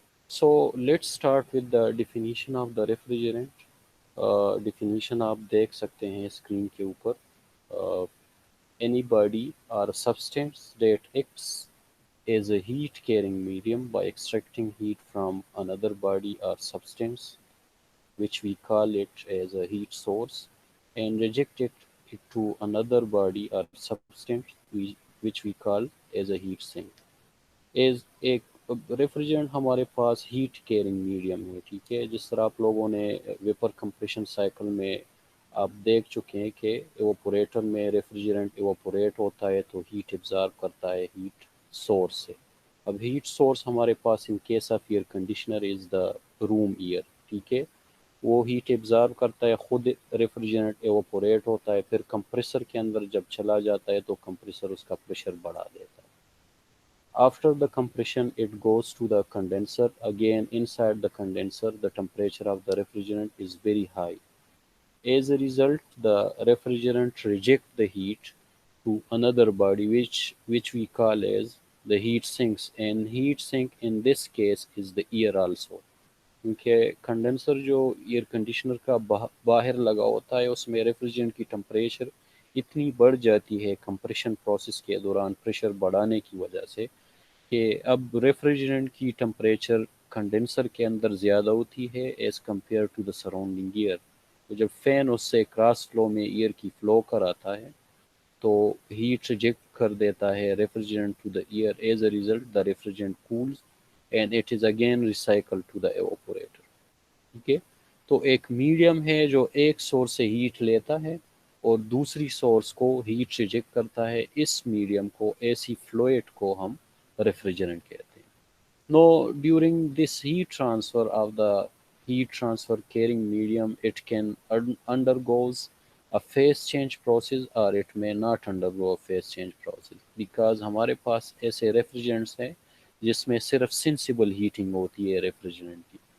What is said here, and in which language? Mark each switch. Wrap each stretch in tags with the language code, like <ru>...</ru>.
<en>So let's start with the definition of the refrigerant.</en> <ur>Definition آپ دیکھ سکتے ہیں اسکرین کے اوپر.</ur> <en>Any body or substance that acts as a heat carrying medium by extracting heat from another body or substance, which we call it as a heat source, and reject it to another body or substance, which we call as a heat sink.</en> <ur>As ایک ریفریجرنٹ ہمارے پاس heat caring medium ہے. ٹھیک ہے. جس طرح آپ لوگوں نے ویپر کمپریشن سائیکل میں آپ دیکھ چکے ہیں کہ ایوپوریٹر میں ریفریجرنٹ ایوپوریٹ ہوتا ہے تو ہیٹ ابزارو کرتا ہے ہیٹ سورس سے. اب ہیٹ سورس ہمارے پاس</ur> <en>In case of air conditioner is the room air.</en> <ur>ٹھیک ہے. وہ ہیٹ ابزارو کرتا ہے، خود ریفریجرنٹ ایوپوریٹ ہوتا ہے، پھر کمپریسر کے اندر جب چلا جاتا ہے تو کمپریسر اس کا پریشر بڑھا دیتا ہے.</ur> <en>After the compression, it goes to the condenser. Again, inside the condenser, the temperature of the refrigerant is very high. As a result, the refrigerant rejects the heat to another body, which we call as the heat sinks. And heat sink in this case is the air also.</en> <ur>کیونکہ condenser جو air conditioner کا باہر لگا ہوتا ہے، اس میں ریفریجرنٹ کی temperature اتنی بڑھ جاتی ہے کمپریشن پروسیس کے دوران پریشر بڑھانے کی وجہ سے کہ اب ریفریجرنٹ کی ٹمپریچر کنڈنسر کے اندر زیادہ ہوتی ہے</ur> <en>As compare to the surrounding air.</en> <ur>تو جب فین اس سے کراس فلو میں ایئر کی فلو کراتا ہے تو ہیٹ ریجیکٹ کر دیتا ہے ریفریجرنٹ</ur> <en>To the air.</en> <ur>As a result the ریفریجرنٹ cools and it is again recycle to the ایوپوریٹر. ٹھیک ہے. تو ایک میڈیم ہے جو ایک سورس سے ہیٹ لیتا ہے اور دوسری سورس کو ہیٹ ریجیکٹ کرتا ہے. اس میڈیم کو، ایسی فلوئڈ کو ہم ریفریجرنٹ کہتے ہیں.</ur> <en>now during this heat transfer of the heat transfer carrying medium, it can undergoes a phase change process or it may not undergo a phase change process, because</en> <ur>ہمارے پاس ایسے ریفریجرنٹس ہیں جس میں صرف سینسیبل ہیٹنگ ہوتی ہے ریفریجرنٹ کی.</ur>